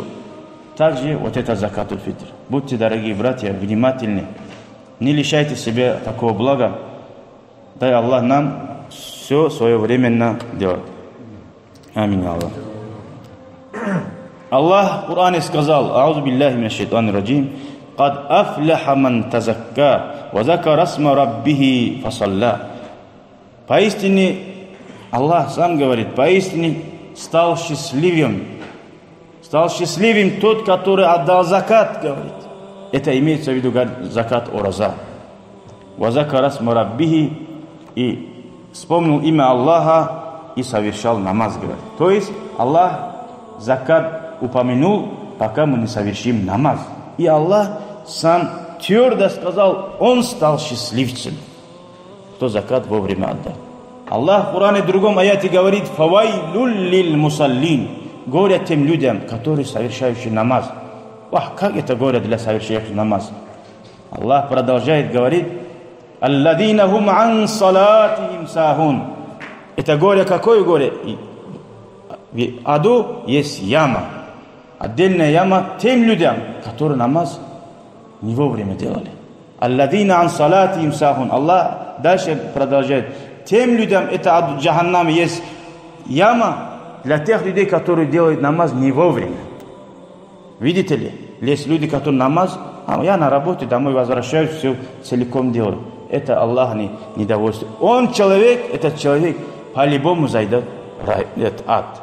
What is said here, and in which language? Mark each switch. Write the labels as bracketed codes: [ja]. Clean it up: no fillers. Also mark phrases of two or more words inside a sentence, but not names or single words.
[ru] Также вот это [ar] زكاة الفطر. [ru] Будьте, дорогие братья, внимательны. Не лишайте себя такого блага. Дай Аллах нам все своевременно делать. Аминь, Аллах. Аллах в Коране сказал, [ar] أعوذ بالله من الشيطان الرجيم «قد أفلح من تزكى وذكر اسم ربه فصلى». [ru] Поистине, Аллах сам говорит, поистине стал счастливым тот, который отдал закат, говорит. это имеется в виду закат ораза. [ar] وذكر اسم ربه, [ru] и вспомнил имя Аллаха и совершал намаз, говорит. То есть Аллах закат упомянул, пока мы не совершим намаз. И Аллах сам твердо сказал, он стал счастливцем, кто закат вовремя отдал. Аллах в Коране в другом аяте говорит: [ar] «فويل للمصلين», [ru] горе тем людям, которые совершающие намаз. Ах, как это горе для совершающих намаз? Аллах продолжает говорить: [ar] «الذين هم عن صلاتهم ساهون». [ru] Это горе, какое горе? В аду есть яма, отдельная яма тем людям, которые намаз не вовремя делали. [ar] «الذين عن صلاتهم ساهون». [ru] Аллах дальше продолжает: тем людям, это ад джаханнам, есть яма для тех людей, которые делают намаз не вовремя. Видите ли? Есть люди, которые намаз, я на работе, домой возвращаюсь, все целиком делаю. Это Аллах не довольствует. Он человек, этот человек по-любому зайдет в ад.